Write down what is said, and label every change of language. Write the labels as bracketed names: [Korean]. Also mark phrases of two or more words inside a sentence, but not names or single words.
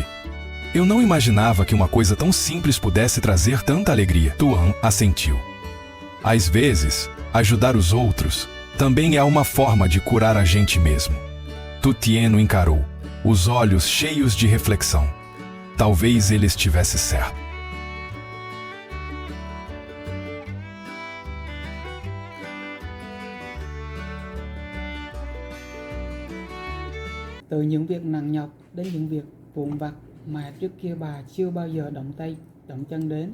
[Portuguese] "Eu não imaginava que uma coisa tão simples pudesse trazer tanta alegria." Tuan assentiu. "Às vezes, ajudar os outros também é uma forma de curar a gente mesmo." Tutian o encarou, os olhos cheios de reflexão. Talvez ele estivesse certo. [Vietnamese] Từ những việc nặng nhọc đến những việc vụn vặt mà trước kia bà chưa bao giờ động tay, động chân đến.